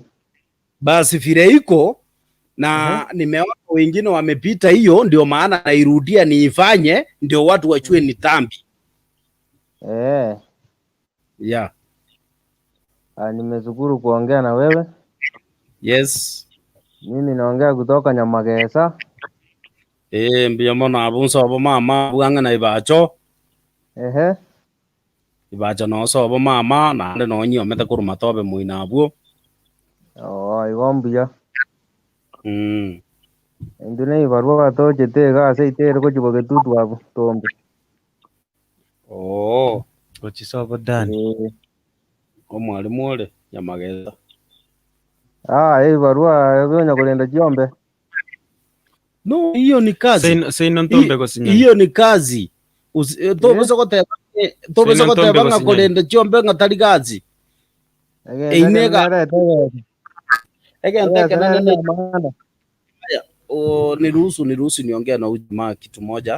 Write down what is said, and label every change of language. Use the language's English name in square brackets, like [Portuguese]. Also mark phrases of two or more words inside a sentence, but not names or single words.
[Swahili] Basi vile iko na nimeona wengine wamepita hiyo, ndio maana nairudia niifanye, ndio watu wachue ni dhambi. [English] Yeah. [Swahili] Nimeshukuru kuongea na wewe. [English] Yes. [Swahili] Mimi naongea kutoka Nyamagesa. [Gusii] Mbia mona abunso abo mama bwanga na ibacho. Ibacho no so abo mama na ande no nyi omete kuruma tobe muina abwo. Igombia. Ndune ibarwa toje tega seitero ko chiboge tutu abo tombe. Ochisobo dani. Omwalimu ole Nyamagesa. Barua yonya kulenda Jombe. [English] No, [Swahili] hiyo ni kazi. Hiyo ni kazi. [Gusii] Tobeza kotebanga kulenda Jombe ngatali kazi. Inega. [Swahili] Niruhusu niongea na ujamaa kitu moja.